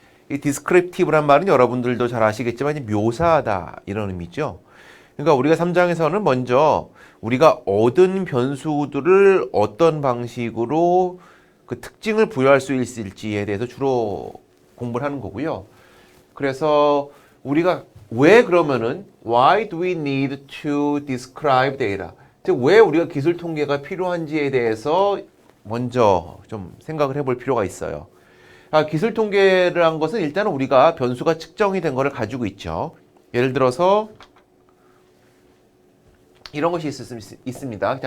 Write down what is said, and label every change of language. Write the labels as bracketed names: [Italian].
[Korean] 이 Descriptive란 말은 여러분들도 잘 아시겠지만 묘사하다 이런 의미죠. 그러니까 우리가 3장에서는 먼저 우리가 얻은 변수들을 어떤 방식으로 그 특징을 부여할 수 있을지에 대해서 주로 공부를 하는 거고요. 그래서 우리가 왜 그러면은 [English] why do we need to describe data? [Korean] 즉 왜 우리가 기술 통계가 필요한지에 대해서 먼저 좀 생각을 해볼 필요가 있어요. 기술 통계를 한 것은 일단은 우리가 변수가 측정이 된 거를 가지고 있죠. 예를 들어서 이런 것이 있습니다.